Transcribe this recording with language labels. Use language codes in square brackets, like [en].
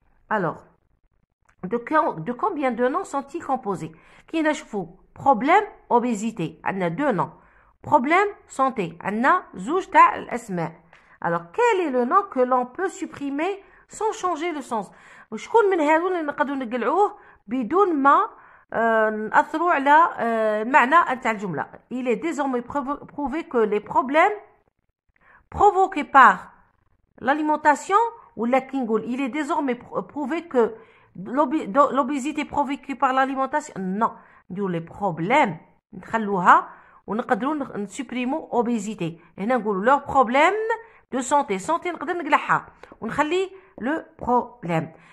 [fr] Alors, de combien de noms sont-ils composés? Qui نشوفوا problème obésité, on a deux noms. Problème santé, on a [ar] زوج تاع الأسماء. [fr] Alors, quel est le nom que l'on peut supprimer sans changer le sens? [ar] وشكون من هذول اللي نقدروا نقلعوه بدون ما نأثروا على المعنى نتاع الجملة. [fr] Il est désormais prouvé que les problèmes provoqués par l'alimentation [ar] ولا كي نقول [fr] il est désormais prouvé que l'obésité provoquée par l'alimentation. [ar] non, نديرو لي بروبليم نخلوها ونقدروا نسوبريمو اوبيزيتي. هنا نقولوا لو بروبليم دو سونتي نقدر نقلعها ونخلي لو بروبليم.